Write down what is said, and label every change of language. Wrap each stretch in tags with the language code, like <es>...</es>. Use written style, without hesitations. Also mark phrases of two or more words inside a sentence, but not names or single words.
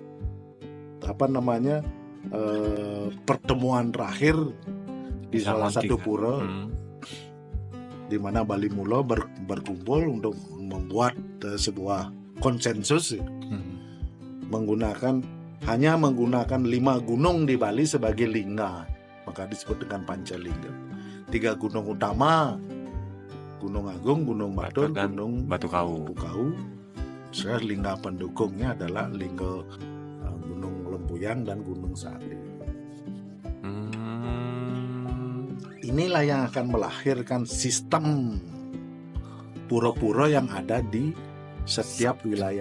<id>pertemuan terakhir di salah satu pura, di mana Bali Mulo berkumpul untuk membuat sebuah konsensus, hanya menggunakan 5 gunung di Bali sebagai lingga, maka disebut dengan Pancalingga. 3 gunung utama, Gunung Agung, Gunung Batur, Gunung Batu Kau. Sekarang lingga pendukungnya adalah lingga Gunung Lempuyan dan Gunung Sari. Inilah yang akan melahirkan sistem pura-pura yang ada di setiap wilayah</id>